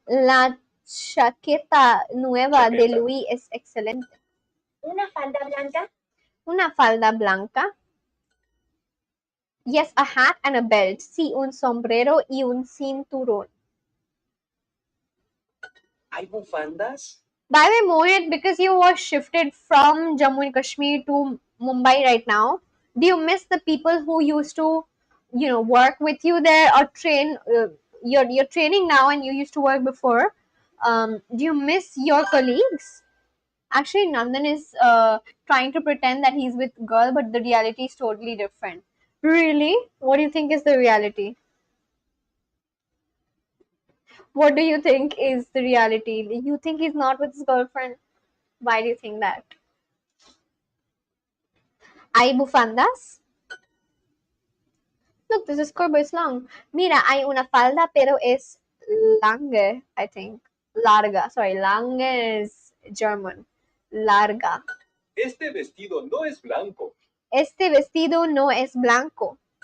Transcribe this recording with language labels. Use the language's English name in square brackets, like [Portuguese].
[Spanish] La chaqueta nueva de Luis es excelente. ¿Una falda blanca? Una falda blanca. [English] Yes, a hat and a belt. [Spanish] Sí, un sombrero y un cinturón. ¿Hay bufandas? [English] By the way, Mohit, because you were shifted from Jammu and Kashmir to Mumbai right now, do you miss the people who used to, work with you there or train? You're training now, and you used to work before. Do you miss your colleagues? Actually, Nandan is trying to pretend that he's with girl, but the reality is totally different. Really? What do you think is the reality? What do you think is the reality? You think he's not with his girlfriend? Why do you think that? [Spanish] Hay bufandas. [English] Look, this is curb is long. [Spanish] Mira, hay una falda, pero es lange, [English] I think. Larga. Sorry, lange is German. Larga. [Spanish] Este vestido no es blanco. Este vestido no es blanco.